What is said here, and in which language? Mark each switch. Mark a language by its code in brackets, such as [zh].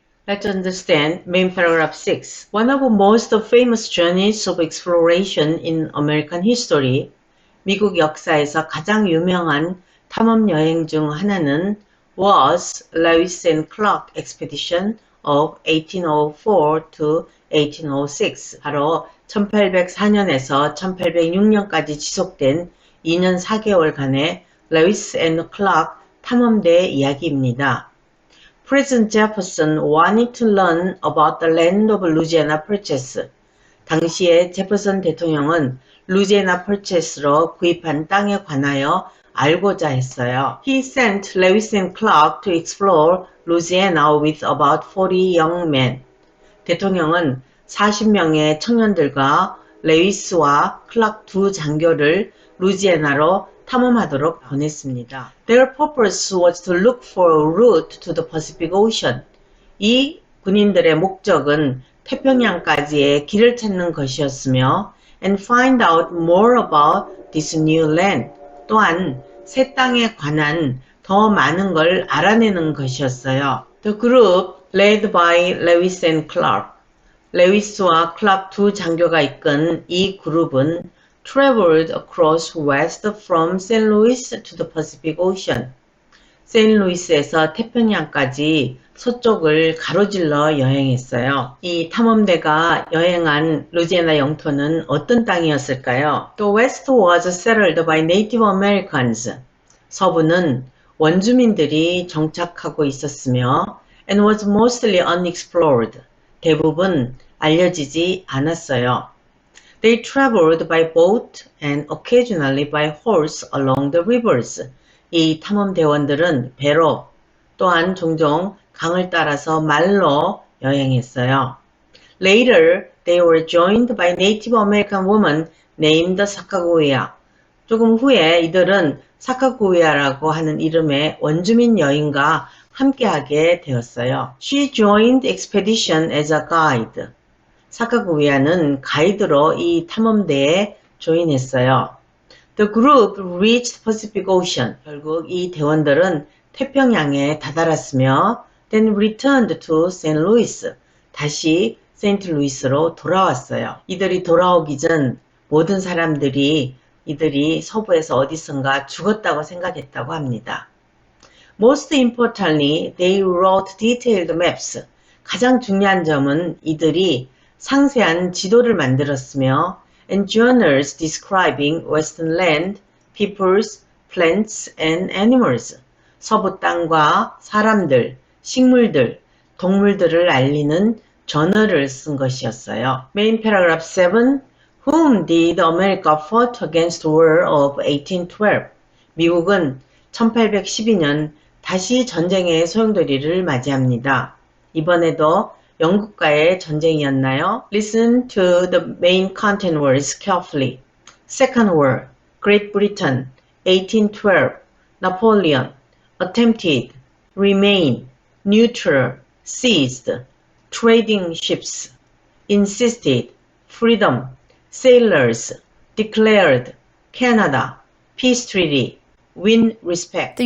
[en] Let's understand main paragraph 6. One of the most famous journeys of exploration in American history, [ko] 미국 역사에서 가장 유명한 탐험 여행 중 하나는 [en] was Lewis and Clark Expedition of 1804 to 1806. [ko] 바로 1804년에서 1806년까지 지속된 2년 4개월간의 Lewis and Clark 탐험대 이야기입니다. [en] President Jefferson wanted to learn about the land of Louisiana Purchase. [ko] 당시에 제퍼슨 대통령은 루지애나 펄체스로 구입한 땅에 관하여 알고자 했어요. [en] He sent Lewis and Clark to explore Louisiana with about 40 young men. [ko] 대통령은 40명의 청년들과 레위스와 클락 두 장교를 루지애나로 탐험하도록 보냈습니다. [en] Their purpose was to look for a route to the Pacific Ocean. [ko] 이 군인들의 목적은 태평양까지의 길을 찾는 것이었으며 [en] and find out more about this new land. [ko] 또한 새 땅에 관한 더 많은 걸 알아내는 것이었어요. [en] The group led by Lewis and Clark. [ko] 레위스와 클락 두 장교가 이끈 이 그룹은 [en] traveled across west from St. Louis to the Pacific Ocean. [ko] 세인루이스에서 태평양까지 서쪽을 가로질러 여행했어요. 이 탐험대가 여행한 루지애나 영토는 어떤 땅이었을까요? [en] The West was settled by Native Americans. [ko] 서부는 원주민들이 정착하고 있었으며 [en] and was mostly unexplored. [ko] 대부분 알려지지 않았어요. [en] They traveled by boat and occasionally by horse along the rivers. [ko] 이 탐험대원들은 배로 또한 종종 강을 따라서 말로 여행했어요. [en] Later, they were joined by Native American woman named Sacagawea. [ko] 조금 후에 이들은 사카구이아라고 하는 이름의 원주민 여인과 함께하게 되었어요. [en] She joined the expedition as a guide. [ko] 사카구이아는 가이드로 이 탐험대에 조인했어요. [en] The group reached Pacific Ocean. [ko] 결국 이 대원들은 태평양에 다다랐으며 [en] then returned to St. Louis. [ko] 다시 세인트루이스로 돌아왔어요. 이들이 돌아오기 전 모든 사람들이 이들이 서부에서 어디선가 죽었다고 생각했다고 합니다. [en] Most importantly, they wrote detailed maps. [ko] 가장 중요한 점은 이들이 상세한 지도를 만들었으며 [en] and journals describing western land, peoples, plants, and animals. [ko] 서부 땅과 사람들, 식물들, 동물들을 알리는 저널을 쓴 것이었어요. [en] Main paragraph 7. Whom did America fight against the war of 1812? [ko] 미국은 1812년 다시 전쟁의 소용돌이를 맞이합니다. 이번에도 영국과의 전쟁이었나요? [en] Listen to the main content words carefully. Second War, Great Britain, 1812, Napoleon, attempted, remain, neutral, seized, trading ships, insisted, freedom, sailors, declared, Canada, peace treaty, win respect.